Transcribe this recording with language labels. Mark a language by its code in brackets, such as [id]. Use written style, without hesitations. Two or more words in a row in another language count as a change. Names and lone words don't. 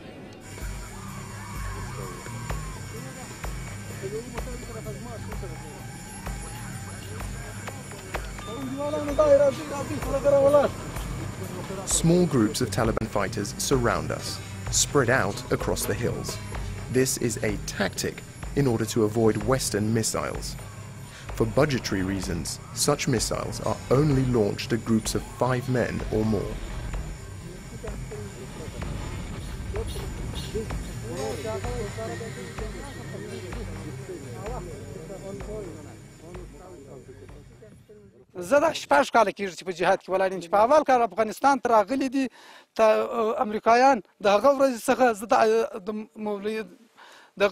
[en] Small groups of Taliban fighters surround us, spread out across the hills. This is a tactic in order to avoid Western missiles. For budgetary reasons, such missiles are only launched at groups of 5 men or more. [ps] زه د 8 کال کېږي چې په جهاد کې ولاړ یم چې په اول کال افغانستان ته راغلي دي امریکایان د هغه ورځې څخه زه د مولوي دغه